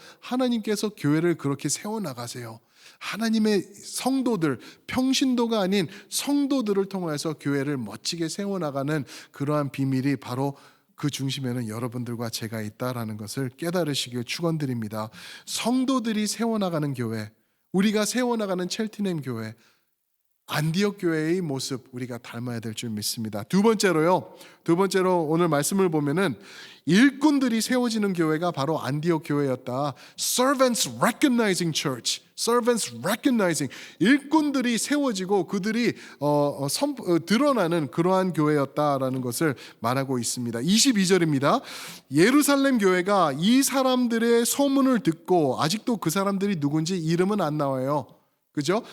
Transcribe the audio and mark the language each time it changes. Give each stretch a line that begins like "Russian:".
Korean: 하나님께서 교회를 그렇게 세워나가세요. 하나님의 성도들, 평신도가 아닌 성도들을 통해서 교회를 멋지게 세워나가는 그러한 비밀이 바로 그 중심에는 여러분들과 제가 있다라는 것을 깨달으시길 축원드립니다. 성도들이 세워나가는 교회, 우리가 세워나가는 첼티넴 교회, 안디옥 교회의 모습 우리가 닮아야 될 줄 믿습니다. 두 번째로 오늘 말씀을 보면은 일꾼들이 세워지는 교회가 바로 안디옥 교회였다.
English: Servants recognizing church. Servants recognizing.
Korean: 일꾼들이 세워지고 그들이 드러나는 그러한 교회였다라는 것을 말하고 있습니다. 22절입니다. 예루살렘 교회가 이 사람들의 소문을 듣고, 아직도 그 사람들이 누군지 이름은 안 나와요. 그죠?